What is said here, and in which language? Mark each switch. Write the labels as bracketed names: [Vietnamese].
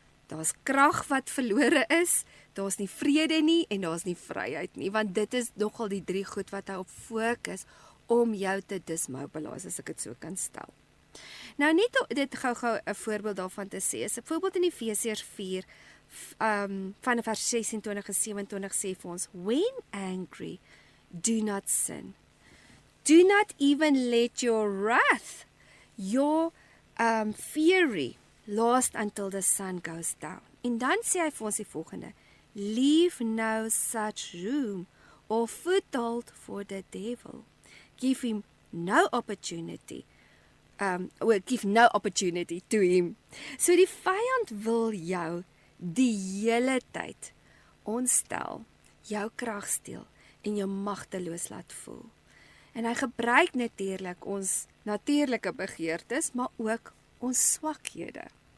[Afrikaans] Daar's krag wat verlore is, daar's nie vrede nie en daar's nie vryheid nie, want dit is nogal die 3 goed wat hy op fokus om jou te dismobilize, as ek dit so kan stel. Nou net dit gou 'n voorbeeld daarvan te sê, is 'n voorbeeld in Efesiërs 4 van vers 26 en 27 sê vir ons, [English] when angry, do not sin. Do not even let your wrath, your fury, last until the sun goes down. [Afrikaans] En dan sê hy vir ons die volgende, [English] leave no such room or foothold for the devil. Give him no opportunity. Give no opportunity to him. [Afrikaans] So die vyand wil jou die hele tyd ontstel, jou krag steel en jou magteloos laat voel. En hy gebruik natuurlik ons natuurlike begeertes, maar ook ons swakhede.